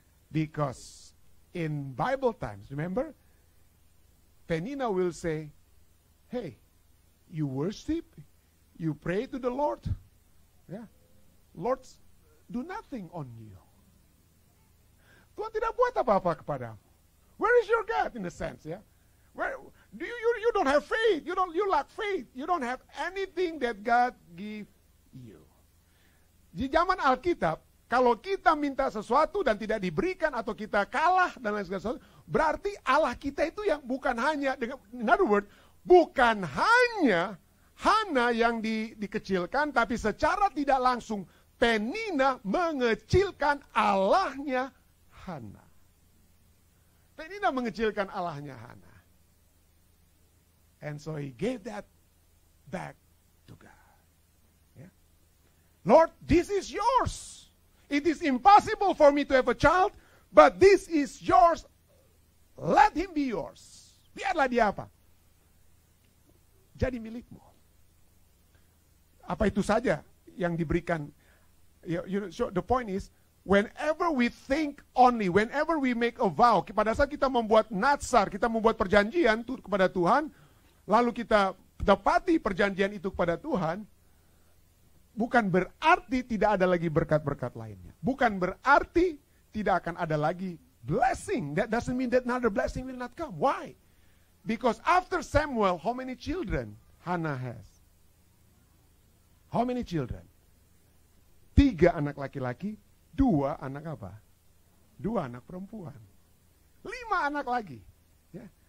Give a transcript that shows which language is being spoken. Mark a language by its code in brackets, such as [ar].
[en] Because in Bible times, remember, Penina will say, hey, you worship, you pray to the Lord. Yeah. Lord, do nothing on you. [id] Tuhan tidak buat apa-apa kepadamu. [en] Where is your God in a sense, yeah? Where do you don't have faith. You lack faith. You don't have anything that God give you. [id] Di zaman Alkitab, kalau kita minta sesuatu dan tidak diberikan atau kita kalah dan lain sebagainya, berarti Allah kita itu yang bukan hanya, [en] in other words, [id] bukan hanya Hana yang dikecilkan, tapi secara tidak langsung Penina mengecilkan Allahnya Hana. Penina mengecilkan Allahnya Hana. [en] And so he gave that back to God. Yeah. Lord, this is yours. It is impossible for me to have a child, but this is yours. Let him be yours. [id] Biarlah dia apa? Jadi milikmu. Apa itu saja yang diberikan? [en] So the point is, whenever we think only, whenever we make a vow, [id] pada saat kita membuat natsar, kita membuat perjanjian kepada Tuhan, lalu kita tepati perjanjian itu kepada Tuhan, bukan berarti tidak ada lagi berkat-berkat lainnya. Bukan berarti tidak akan ada lagi blessing. [en] That doesn't mean that another blessing will not come. Why? Because after Samuel, how many children Hannah has? How many children? [id] 3 anak laki-laki, 2 anak apa? 2 anak perempuan. 5 anak lagi. Yeah.